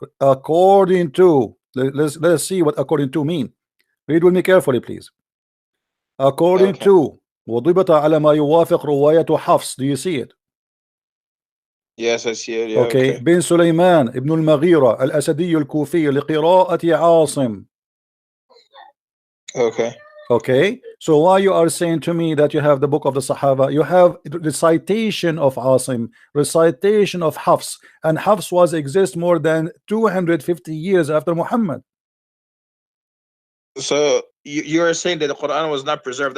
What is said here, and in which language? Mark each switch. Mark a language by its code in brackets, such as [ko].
[en] According to, let's see what according to mean. Read with me carefully, please. According to [ar] وضبط على ما يوافق رواية حفص. [en] Do you see it? Yes, I see it. Yeah, okay. [ar] بن سليمان ابن المغيرة الأسدي الكوفي لقراءة عاصم. [en] Okay. So why you are saying to me that you have the book of the Sahaba? You have recitation of Asim, recitation of Hafs, and Hafs was exist more than 250 years after Muhammad. So you are saying that the Quran was not preserved?